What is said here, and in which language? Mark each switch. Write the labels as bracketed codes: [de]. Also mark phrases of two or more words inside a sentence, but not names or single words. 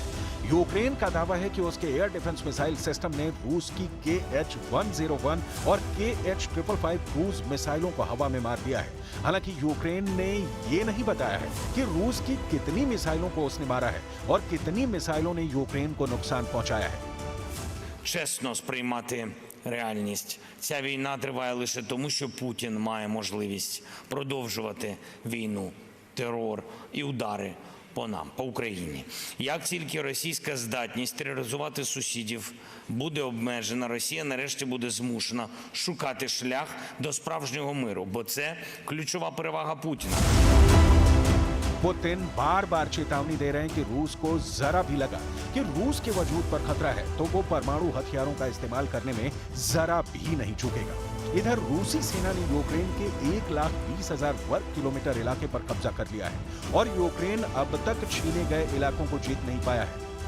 [hi] यूक्रेन का दावा है कि उसके [en] air defense missile system [hi] ने रूस की Kh-101 और Kh-555 क्रूज मिसाइलों को हवा में मार दिया है। हालांकि यूक्रेन ने ये नहीं बताया है कि रूस की कितनी मिसाइलों को उसने मारा है और कितनी मिसाइलों ने यूक्रेन को नुकसान पहुंचाया है। [uk] Чесно сприймати реальність. Ця війна триває лише тому, що Путін має можливість продовжувати війну, терор і удари по нам, по Україні. Як тільки російська здатність тероризувати сусідів буде обмежена, Росія нарешті буде змушена шукати шлях до справжнього миру, бо це ключова перевага Путіна. [hi] पुतिन बार बार चेतावनी दे रहे हैं कि रूस को जरा भी लगा कि रूस के वजूद पर खतरा है तो वो परमाणु हथियारों का इस्तेमाल करने में जरा भी नहीं चूकेगा। इधर रूसी सेना ने यूक्रेन के 1,20,000 वर्ग किलोमीटर इलाके पर कब्जा कर लिया है और यूक्रेन अब तक छीने गए इलाकों को जीत नहीं पाया है।